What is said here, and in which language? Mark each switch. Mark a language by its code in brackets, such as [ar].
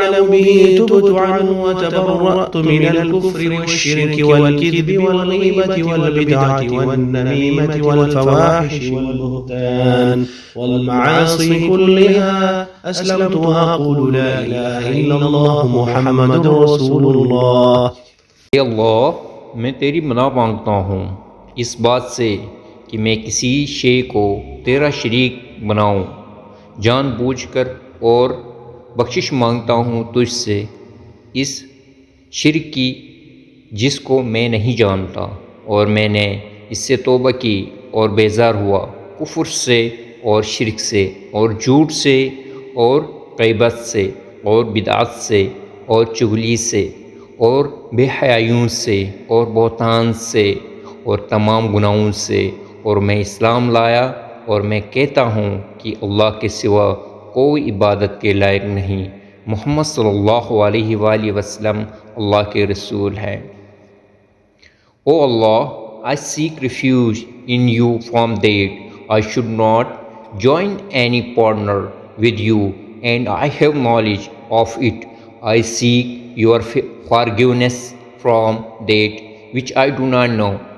[ar] به تبت عنه وتبرأت من الكفر والشرك والكذب والغيبة والبدعة والنميمة والفواحش والبهتان والمعاصي كلها أسلمت وأقول لا إله إلا الله محمد رسول الله. [hi] अल्लाह, मैं तेरी मना मांगता हूँ इस बात से कि मैं किसी शे को तेरा शरीक बनाऊँ जानबूझकर, और बख्शिश मांगता हूँ तुझसे इस शिरक की जिसको मैं नहीं जानता, और मैंने इससे तौबा की और बेजार हुआ कुफ्र से और शिरक से और झूठ से और गीबत से और बिदअत से और चुगली से और बेहयाइयों से और बहतान से और तमाम गुनाहों से। और मैं इस्लाम लाया और मैं कहता हूँ कि अल्लाह के सिवा कोई इबादत के लायक नहीं, मोहम्मद सल्लल्लाहु अलैहि वसल्लम अल्लाह के रसूल हैं। [en] O Allah, I seek refuge in you from that I should not join any partner with you, and I have knowledge of it. I seek your forgiveness from that which I do not know.